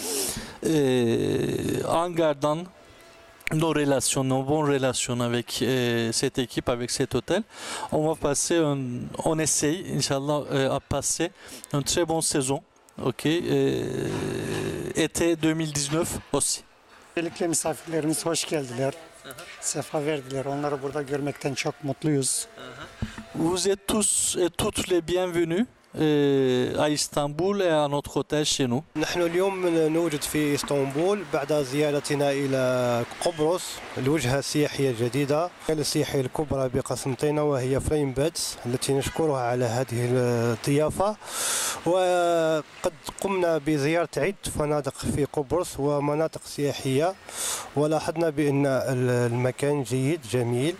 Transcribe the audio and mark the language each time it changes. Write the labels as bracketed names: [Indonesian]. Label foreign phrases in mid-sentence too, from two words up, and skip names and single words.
[French] En gardant nos relations, nos bonnes relations avec cette équipe, avec cet hôtel, on va passer, on essaye, Inch'Allah, à passer une très bonne saison, ok, été 2019 aussi. [Turkish] Özellikle misafirlerimiz hoş geldiler. Sefa verdiler. Onları burada görmekten çok mutluyuz. [French] Vous êtes tous et toutes les bienvenus à Istanbul et à notre hôtel chez nous. [Arabic] نحن اليوم نوجد في اسطنبول بعد زيارتنا إلى قبرص، الوجهة السياحية الجديدة السياحية الكبرى بقسنطينة، وهي فلاين بادز التي نشكرها على هذه الضيافة. وقد قمنا بزيارة عدة فنادق في قبرص ومناطق سياحية، ولاحظنا بأن المكان جيد جميل.